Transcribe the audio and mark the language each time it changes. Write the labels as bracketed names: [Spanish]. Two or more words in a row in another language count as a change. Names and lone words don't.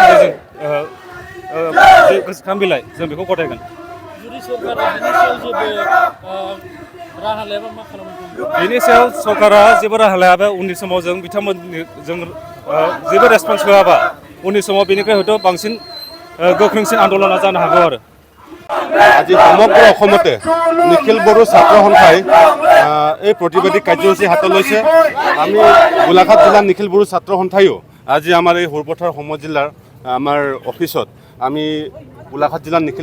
[Bodo] गोसोखां बिलाइ जों बेखौ गथायगोन बेनि सायाव सरकारा जेबो राहा लायाबा उननि समाव जों बिथांमोननि जों जेबो रेसपन्स होआबा उननि समाव बेनिफ्राय हयथ' बांसिन गोख्रोंसिन आन्दोलना जानो हागौ आरो [Assamese] আজি সমগ্ৰ অসমতে নিখিল বড়ো ছাত্ৰ সন্থাই এই প্ৰতিবাদী কাৰ্যসূচী হাতত লৈছে আমি গোলাঘাট জিলাৰ নিখিল বড়ো ছাত্ৰ সন্থায়ো আজি আমাৰ এই সৰুপথাৰ সমজিলাৰ আমাৰ অফিচত আমি গোলাঘাট জিলাৰ নিখিল